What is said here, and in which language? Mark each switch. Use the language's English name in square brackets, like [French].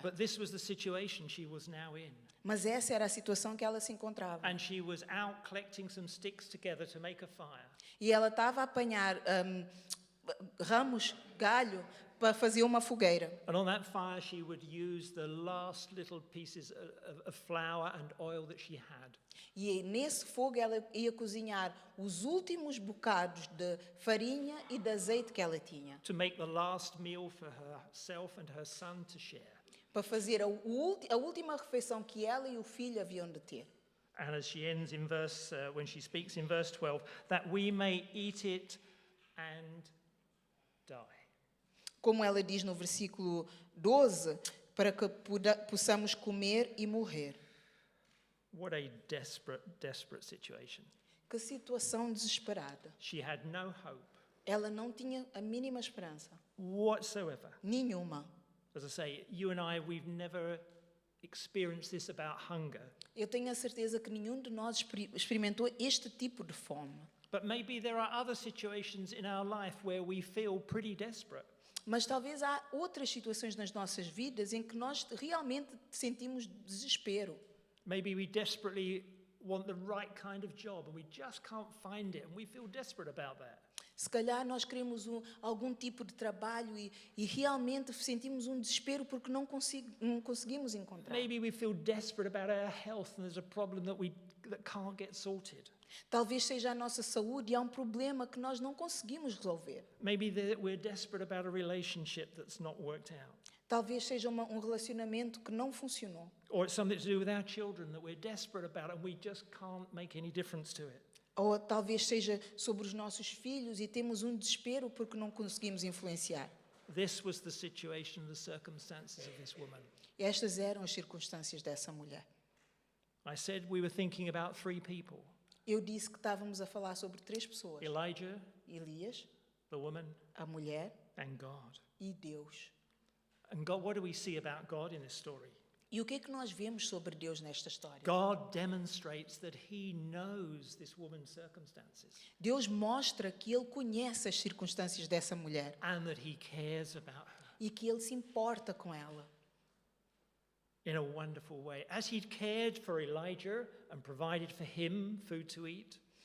[English] But this was the situation she was now in. [Portuguese] Mas essa era a situação que ela se encontrava. [English] And she was out collecting some sticks together to make a fire. [Portuguese] E ela estava a apanhar ramos, galho, para fazer uma fogueira. [English] And on that fire she would use the last little pieces of flour and oil that she had. [Portuguese] E nesse fogo ela ia cozinhar os últimos bocados de farinha e de azeite que ela tinha. [English] To make the last meal for herself and her son to share. [Portuguese] Para fazer a última refeição que ela e o filho haviam de ter. [English] And as she ends in when she speaks in verse 12, that we may eat it and die. [Portuguese] Como ela diz no versículo 12, para que possamos comer e morrer. [English] What a desperate situation. [Portuguese] Que situação desesperada. [English] She had no hope [Portuguese] Ela não tinha a mínima esperança. [English] whatsoever. [Portuguese] Nenhuma. [English] As I say, you and I, we've never experienced this about hunger. [Portuguese] Eu tenho a certeza que nenhum de nós experimentou este tipo de fome. [English] But maybe there are other situations in our life where we feel pretty desperate. [Portuguese] Mas talvez há outras situações nas nossas vidas em que nós realmente sentimos desespero. [English] Maybe we desperately want the right kind of job and we just can't find it and we feel desperate about that. [Portuguese] Se calhar nós queremos algum tipo de trabalho e realmente sentimos um desespero porque não conseguimos encontrar. [English] Maybe we feel desperate about our health and there's a problem that can't get sorted. [Portuguese] Talvez seja a nossa saúde e há um problema que nós não conseguimos resolver. [English] Maybe we're desperate about a relationship that's not worked out. [Portuguese] Talvez seja um relacionamento que não funcionou. [English] Or it's something to do with our children that we're desperate about and we just can't make any difference to it. [Portuguese] Ou talvez seja sobre os nossos filhos e temos um desespero porque não conseguimos influenciar. [English] This was the situation, the circumstances of this woman. [Portuguese] Estas eram as circunstâncias dessa mulher. [English] I said we were thinking about three people. [Portuguese] Eu disse que estávamos a falar sobre três pessoas. [English] Elijah, [Portuguese] Elias, [English] the woman, [Portuguese] a mulher [English] and God. [Portuguese] e Deus. [English] And God, what do we see about God in this story? [Portuguese] E o que é que nós vemos sobre Deus nesta história? [English] God demonstrates that he knows this woman's circumstances [Portuguese] Deus mostra que Ele conhece as circunstâncias dessa mulher [English] and that he cares about her [Portuguese] e que Ele se importa com ela. [English] in a wonderful way. As he'd cared for Elijah and provided for him food to eat,